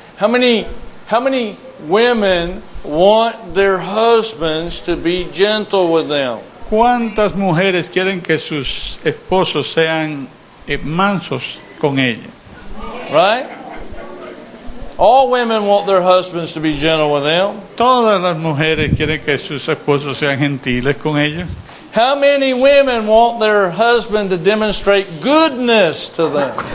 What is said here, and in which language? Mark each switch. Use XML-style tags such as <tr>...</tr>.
<en>How many women want their husbands to be gentle with them?</en> <es>¿Cuántas mujeres quieren que sus esposos sean mansos con ella?</es> <en>Right? All women want their husbands to be gentle with them.</en> <es>Todas las mujeres quieren que sus esposos sean gentiles con ellos.</es> <en>How many women want their husband to demonstrate goodness to them?</en>